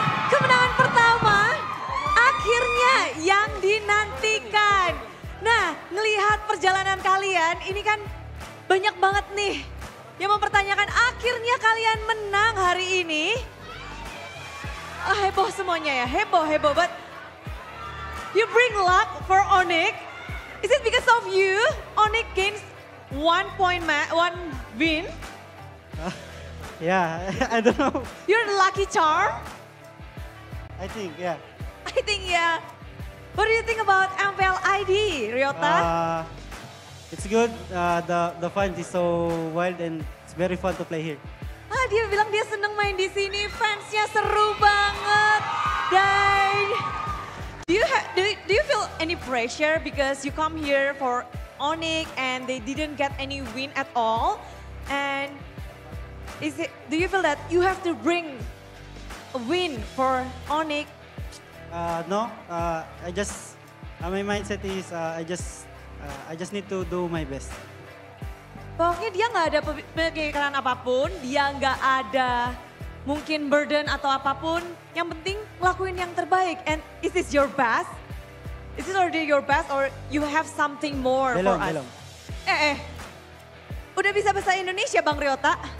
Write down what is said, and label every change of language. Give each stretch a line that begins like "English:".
Indonesian: Kemenangan pertama akhirnya yang dinantikan. Nah, ngelihat perjalanan kalian ini kan banyak banget nih yang mempertanyakan akhirnya kalian menang hari ini. Heboh semuanya ya, heboh.
English: But you bring luck for Onyx. Is it because of you? Onyx gains 1 win? Yeah, I don't know. You're the lucky charm? I think, yeah. I think yeah. What do you think about MPL ID, Ryota? It's good. The fun is so wild and it's very fun to play here.
Indonesian: Dia bilang dia seneng main di sini, fansnya seru banget.
English: Dan do you feel any pressure because you come here for Onyx and they didn't get any win at all? And do you feel that you have to bring a win for Onyx? No, my mindset is I just need to do my best.
Indonesian: Pokoknya dia nggak ada pemikiran apapun, dia nggak ada mungkin burden atau apapun. Yang penting lakuin yang terbaik.
English: And is this your best? Is this already your best or you have something more for us?
Indonesian: Belum. Udah bisa bahasa Indonesia Bang Ryota?